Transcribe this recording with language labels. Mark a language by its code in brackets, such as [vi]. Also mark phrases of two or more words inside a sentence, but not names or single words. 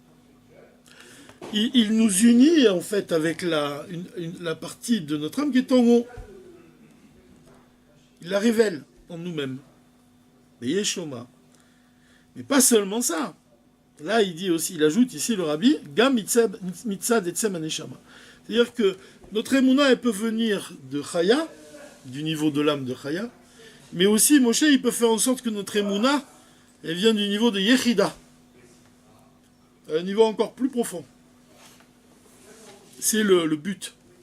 [fr] Il nous unit en fait avec la partie de notre âme qui est en haut. Il la révèle en nous-mêmes. Mais pas seulement ça. Là, il ajoute ici le rabbi, [he] גם מצד עצם הנשמה. [fr] C'est-à-dire que notre émouna, elle peut venir de Chaya, du niveau de l'âme de Chaya, mais aussi Moshe, il peut faire en sorte que notre émouna, elle vient du niveau de Yechida, à un niveau encore plus profond. C'est le but.